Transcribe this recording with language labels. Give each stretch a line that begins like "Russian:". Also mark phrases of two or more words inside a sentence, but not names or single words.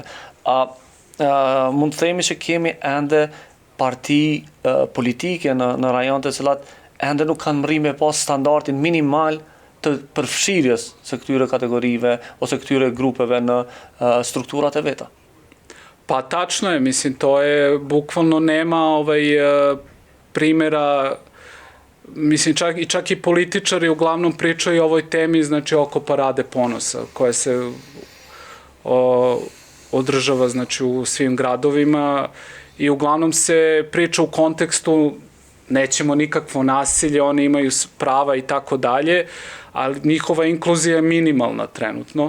Albanian: Mund të themi që kemi ende parti politike në rajon të cilat ende nuk kanë mri me pas standardin minimal të përfshirjes së këtyre kategorive ose këtyre grupeve në strukturat e veta.
Serbian: Pa tačno je, mislim, to je bukvalno nema primjera, mislim, čak I političari uglavnom pričaju o ovoj temi, znači oko Parade ponosa, koja se održava, znači, u svim gradovima I uglavnom se priča u kontekstu nećemo nikakvo nasilje, oni imaju prava I tako dalje, ali njihova inkluzija je minimalna trenutno.